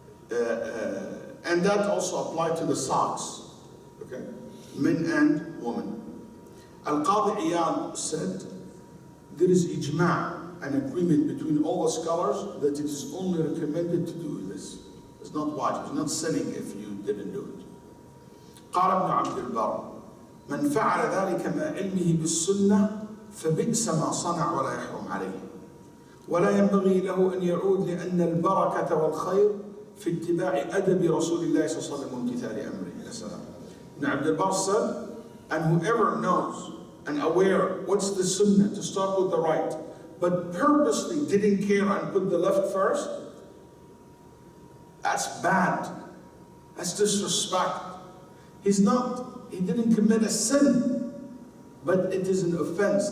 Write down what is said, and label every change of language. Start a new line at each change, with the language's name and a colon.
English: And that also applies to the socks, okay? Men and women. Al-Qadi Iyad said, there is ijma', an agreement between all the scholars that it is only recommended to do this. It's not wajib, it's not sinning if you didn't do it.
Arabic: قال ابن عبد البر من فعل ذلك مع علمه بالسنة فبئس ما صنع ولا يحرم عليه ولا ينبغي له أن يعود لأن البركة والخير في اتباع أدب رسول الله صلى الله عليه وسلم وامتثال أمره.
English: Ibn Abd al-Barr said, and whoever knows and aware what's the sunnah to start with the right, but purposely didn't care and put the left first, that's bad. That's disrespect. He didn't commit a sin, but it is an offense.